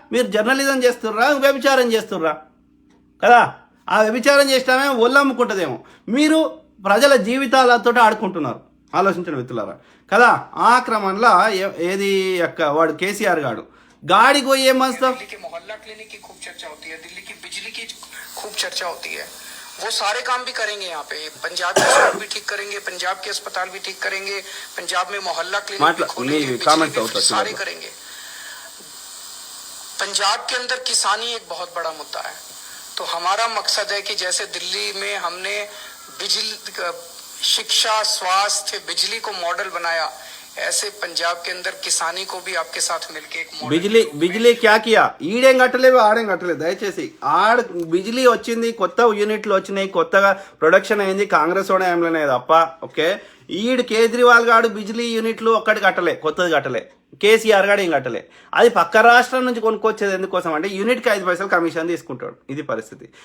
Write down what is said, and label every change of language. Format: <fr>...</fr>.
<te>మీరు జర్నలిజం చేస్తుర్రా, వ్యభిచారం చేస్తుర్రా కదా. ఆ వ్యభిచారం చేసినామే ఒళ్ళు అమ్ముకుంటుందేమో. మీరు ప్రజల జీవితాలతో ఆడుకుంటున్నారు. ఆలోచించిన మిత్రులారా కదా. ఆ క్రమంలో ఏది వాడు కేసీఆర్ గాడు గాడికి పోయి ఏం మస్తాం.</te> <hi>मोहल्ला क्लिनिक की खूब चर्चा होती है, दिल्ली की बिजली की खूब चर्चा होती है. वो सारे काम भी करेंगे यहाँ पे. पंजाब की सड़क भी ठीक करेंगे, पंजाब के अस्पताल भी ठीक करेंगे, पंजाब में मोहल्ला क्लिनिक भी खोलेंगे, सारे करेंगे. पंजाब के अंदर किसानी एक बहुत बड़ा मुद्दा है. तो हमारा मकसद है कि जैसे दिल्ली में हमने बिजली, शिक्षा, स्वास्थ्य, बिजली को मॉडल बनाया, ऐसे पंजाब के अंदर किसानी को भी आपके साथ मिलके एक</hi> <te>బిజిలీ</te> <hi>క్యా కియా?</hi> <te>ఈడేం కట్టలేవు, ఆడేం కట్టలేదు. దయచేసి బిజిలీ వచ్చింది, కొత్త యూనిట్లు వచ్చినాయి, కొత్తగా ప్రొడక్షన్ అయింది కాంగ్రెస్ హయాంలోనే తప్ప. ఓకే, కేజ్రీవాల్ గాడు బిజిలీ యూనిట్లు ఒక్కటి కట్టలే, కొత్తది కట్టలే. కేసీఆర్ గాడు ఏం కట్టలే. అది పక్క రాష్ట్రం నుంచి కొనుక్కొచ్చేది ఎందుకోసం అంటే యూనిట్కి 5 పైసలు కమిషన్ తీసుకుంటాడు. ఇది పరిస్థితి.</te>